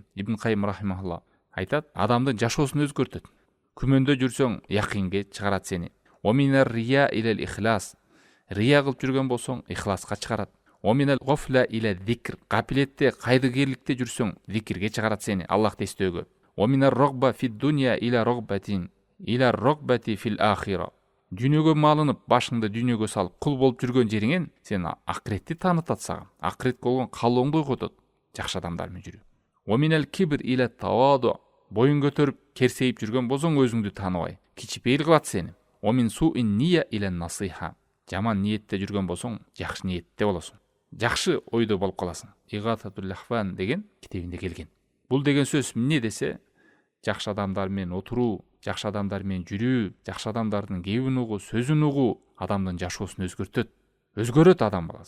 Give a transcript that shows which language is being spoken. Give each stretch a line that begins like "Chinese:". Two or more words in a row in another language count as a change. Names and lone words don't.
Kyrgyz: Ибн Кайым рахимахулла айтат, адамдын жашоосун өзгөртөт. Күмөндө жүрсөң, якинге чыгарат сени.
Arabic: ومن الرياء إلى الإخلاص.
Kyrgyz: Рия кылып жүргөн болсоң, ихласка чыгарат.
Arabic: ومن الغفلة إلى الذكر.
Kyrgyz: Капилетте, кайдыгерликте жүрсөң, зикирге чыгарат сени, Аллахты эстөөгө.
Arabic: ومن الرغبة في الدنيا إلى رغبة إلى الرغبة في الآخرة.
Kyrgyz: Дүйнөгө малынып, башыңды дүйнөгө салып, кул болуп жүргөн жериңен сен акыретти таанытат сага. Акыретке болгон каалооңду ойготот. Жакшы адамдар менен жүрүү.
Arabic: ومن الكبر إلى التواضع.
Kyrgyz: Боюн көтөрүп, керсейип жүргөн болсоң, өзүңдү тааныбай, кичипейил кылат сени.
Arabic: ومن سوء النية إلى النصيحة.
Kyrgyz: Жаман ниетте жүргөн болсоң, жакшы ниетте болосуң. Жакшы ойдо болуп каласың. Игататул лахфан деген китебинде келген. Бул деген сөз эмне десе, жакшы адамдар менен отуруу, жакшы адамдар менен жүрүү, жакшы адамдардын кебин угуу, сөзүн угуу адамдын жашоосун өзгөрөт адам баласы.